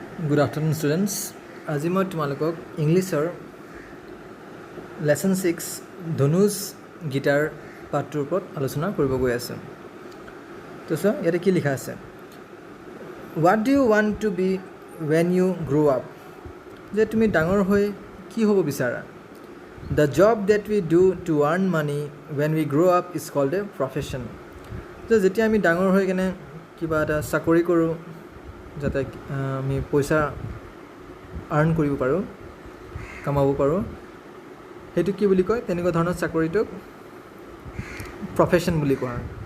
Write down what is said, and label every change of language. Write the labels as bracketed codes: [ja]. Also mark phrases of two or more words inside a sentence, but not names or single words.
[en] Good afternoon, students. [as] আজি মই তোমালোকক ইংলিছৰ লেসন 6 ধনুজ গিটাৰ পাঠটোৰ ওপৰত আলোচনা কৰিব গৈ আছোঁ। তো চোৱা ইয়াতে কি লিখা আছে, [en] What do you want to be when you grow up? [as] যে তুমি ডাঙৰ হৈ কি হ'ব বিচাৰা? [en] The job that we do to earn money when we grow up is called a profession. [as] যে যেতিয়া আমি ডাঙৰ হৈ কেনে কিবা এটা চাকৰি কৰোঁ যাতে আমি পইচা আৰ্ণ কৰিব পাৰোঁ, কামাব পাৰোঁ, সেইটো কি বুলি কয়? তেনেকুৱা ধৰণৰ চাকৰিটোক প্ৰফেশ্যন বুলি কোৱা হয়।